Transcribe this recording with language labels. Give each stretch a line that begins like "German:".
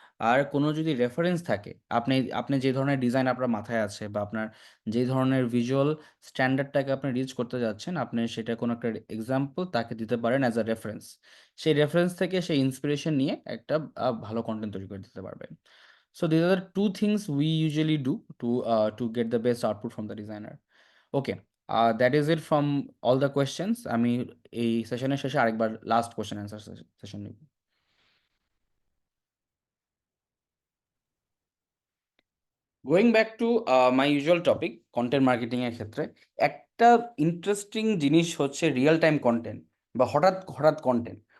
Bangla: আর কোনো যদি রেফারেন্স থাকে, আপনি আপনি যে ধরনের ডিজাইন আপনার মাথায় আছে বা আপনার যে ধরনের ভিজুয়াল স্ট্যান্ডার্ডটাকে আপনি রিচ করতে যাচ্ছেন, আপনি সেটা কোনো একটা এক্সাম্পল তাকে দিতে পারেন
English: As a reference.
Bangla: সেই রেফারেন্স থেকে সেই ইন্সপিরেশন নিয়ে একটা ভালো কন্টেন্ট তৈরি করে দিতে পারবেন।
English: So these are the two things we usually do to get the best output from the designer. Okay, that is it from all the questions.
Bangla: আমি এই সেশনের শেষে আরেকবার লাস্ট কোশ্চেন অ্যান্সার সেশন নিব।
English: going back to my usual topic,
Bangla: content marketing এর ক্ষেত্রে একটা interesting জিনিস হচ্ছে রিয়েল টাইম কন্টেন্ট বা হঠাৎ হঠাৎ কন্টেন্ট।